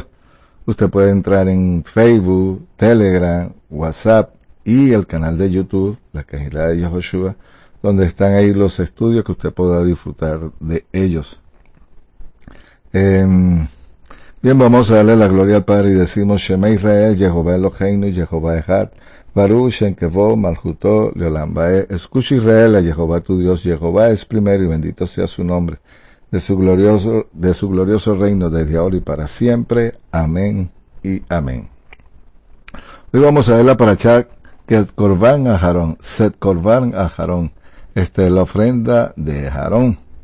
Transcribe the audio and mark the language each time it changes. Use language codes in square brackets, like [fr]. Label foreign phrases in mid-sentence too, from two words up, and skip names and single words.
[es] Usted puede entrar en Facebook, Telegram, WhatsApp y el canal de YouTube, la Kehilá de Yehoshua, donde están ahí los estudios que usted pueda disfrutar de ellos. Bien, vamos a darle la gloria al Padre y decimos [he] שמע ישראל, יהוה אלהינו, יהוה אחד, ברוך שם כבוד, מלכותו, לעולם ועד. [es] Escucha Israel, a Jehová tu Dios, Jehová es primero y bendito sea su nombre, de su glorioso reino desde ahora y para siempre. Amén y amén. Hoy vamos a ver la parashá que es Korban a Aarón, Set Korban a Aarón, la ofrenda de Aarón.